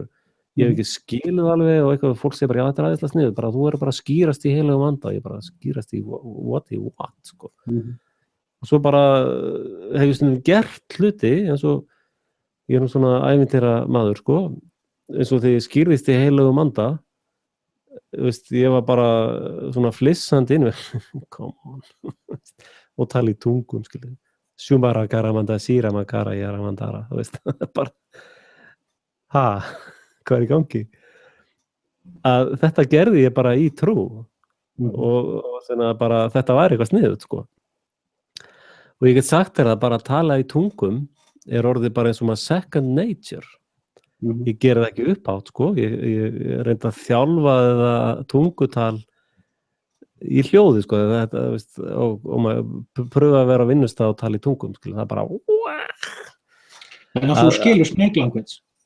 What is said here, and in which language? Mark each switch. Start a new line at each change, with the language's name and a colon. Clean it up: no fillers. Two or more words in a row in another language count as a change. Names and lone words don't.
Icelandic: Ég hef ekki skilið alveg og eitthvað fólk segir bara, já, þetta æðislega sniðugt, bara þú bara skýrast í heilagum anda, ég bara skýrast í what, sko. Og svo bara hef ég stundum gert hluti, eins og ég nú svona ævintýra maður, sko, eins og þegar ég skýrðist í heilagum anda, veist, ég var bara svona flissandi inn
English: come on,
Icelandic: og tala í tungum, skilur, shumara garamanda, sírama gara, jaramandara, þú veist, bara, hvað í gangi? Að þetta gerði ég bara í trú og þannig að bara þetta væri eitthvað sniðugt, sko. Og ég get sagt þér að bara að tala í tungum orðið bara eins og maður
English: second nature.
Icelandic: Ég geri það ekki upphátt, sko. Ég reyndi að þjálfa það tungutal í hljóði, sko. Þetta, veist, og maður pröfa að vera á vinnustað og tala í tungum, skil. Það er bara En að þú skilur
English: snake language.